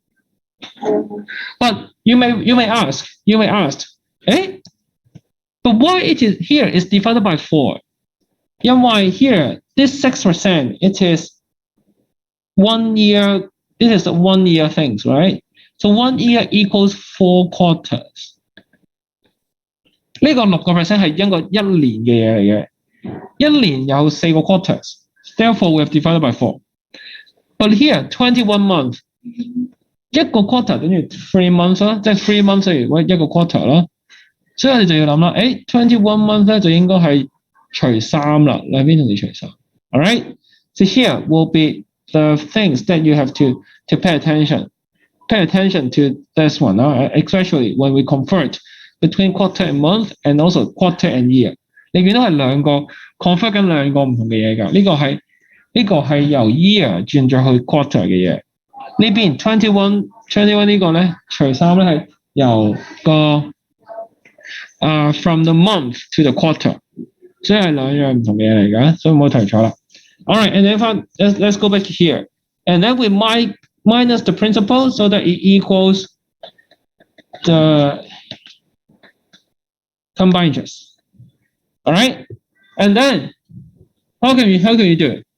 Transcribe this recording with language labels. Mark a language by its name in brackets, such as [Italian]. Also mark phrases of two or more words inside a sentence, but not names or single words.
[English] But you may ask, but why it is here is divided by 4? 因為 here this 6% it is 1 year. This is a 1 year things, right? So 1 year equals 4 quarters. [Cantonese] 呢個6% 係一個1年嘅嘢嚟嘅。1年有4個 quarters, [English] therefore we have divided by 4. But here 21 months, [Cantonese] 一個 quarter 等於3 months 啦，即係3 months 等於一個 quarter 啦。所以我哋就要諗啦，21 months 咧就應該係除3啦，兩邊同時除 3。 [English] All right, so here will be the things that you have to pay attention. pay attention to this one, especially when we convert between quarter and month and also quarter and year。 [Cantonese] 你見到係兩個 convert 緊兩個唔同嘅嘢㗎。呢個係由 year 轉咗去 quarter 嘅嘢。呢邊21呢個咧，除3咧係由個 [English] from the month to the quarter， [Cantonese] 所以係兩樣唔同嘅嘢嚟㗎，所以唔好睇錯啦。 [English] All right, and then let's go back here, and then we minus the principal so that it equals the combined interest. All right, and then how can we do it?